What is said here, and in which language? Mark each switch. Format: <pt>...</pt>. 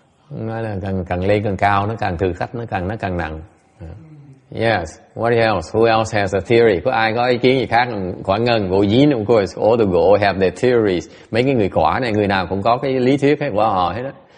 <vi>Nói là càng lên càng cao, nó càng thử thách, nó càng nặng.</vi> <en>Yes. What else? Who else has a theory?</en> <vi>Có ai có ý kiến gì khác?</vi> <en>Quả Ngân, Bộ Dí, of course, all the Go have their theories.</en> <vi>Mấy cái người quả này, người nào cũng có cái lý thuyết hết của họ hết đó.</vi>